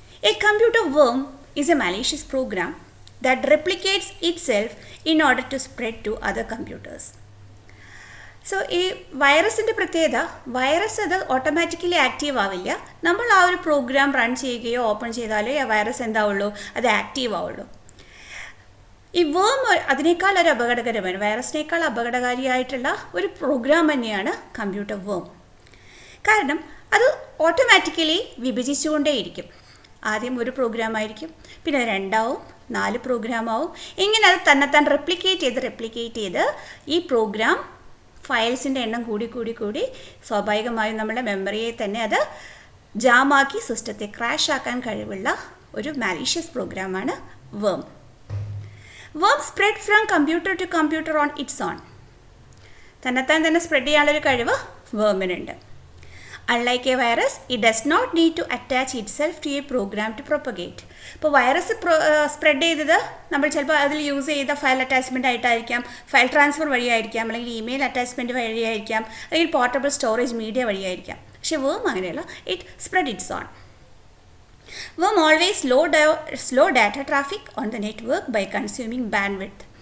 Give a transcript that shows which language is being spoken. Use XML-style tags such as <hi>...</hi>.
<en>A computer worm is a malicious program that replicates itself in order to spread to other computers.</en> <ml>So ഈ വൈറസിൻ്റെ പ്രത്യേകത, virus അത് automatically active ആവില്ല. നമ്മൾ ആ ഒരു പ്രോഗ്രാം റൺ ചെയ്യുകയോ ഓപ്പൺ ചെയ്താലേ ആ വൈറസ് എന്താവുള്ളൂ, അത് ആക്റ്റീവ് ആവുള്ളൂ. ഈ വേം അതിനേക്കാൾ ഒരു അപകടകരമാണ്, വൈറസിനേക്കാൾ അപകടകാരിയായിട്ടുള്ള ഒരു പ്രോഗ്രാം തന്നെയാണ് കമ്പ്യൂട്ടർ വേം. കാരണം അത് ഓട്ടോമാറ്റിക്കലി വിഭജിച്ചുകൊണ്ടേയിരിക്കും. ആദ്യം ഒരു പ്രോഗ്രാമായിരിക്കും, പിന്നെ 2 ആവും, 4 പ്രോഗ്രാമാവും. ഇങ്ങനെ അത് തന്നെത്താൻ റെപ്ലിക്കേറ്റ് ചെയ്ത് ഈ പ്രോഗ്രാം ഫയൽസിൻ്റെ എണ്ണം കൂടി സ്വാഭാവികമായും നമ്മുടെ മെമ്മറിയെ തന്നെ അത് ജാമാക്കി സിസ്റ്റത്തെ ക്രാഷ് ആക്കാൻ കഴിവുള്ള ഒരു മാലീഷ്യസ് പ്രോഗ്രാമാണ് വേം.</ml> <en>Worm spread from computer to computer on its own.</en> <ml>തന്നെത്താൻ തന്നെ സ്പ്രെഡ് ചെയ്യാനുള്ളൊരു കഴിവ് വേമിനുണ്ട്.</ml> <en>Unlike a virus, it does not need to attach itself to a program to propagate.</en> <ml>ഇപ്പോൾ വൈറസ് സ്പ്രെഡ് ചെയ്തത് നമ്മൾ ചിലപ്പോൾ അതിൽ യൂസ് ചെയ്ത ഫയൽ അറ്റാച്ച്മെൻ്റ് ആയിട്ടായിരിക്കാം, ഫയൽ ട്രാൻസ്ഫർ വഴിയായിരിക്കാം, അല്ലെങ്കിൽ ഇമെയിൽ അറ്റാച്ച്മെൻറ്റ് വഴിയായിരിക്കാം, അല്ലെങ്കിൽ പോർട്ടബിൾ സ്റ്റോറേജ് മീഡിയ വഴിയായിരിക്കാം. പക്ഷേ വേം അങ്ങനെയല്ല,</ml> <en>It spread its own. Worm always slow data traffic on the network by consuming bandwidth.</en>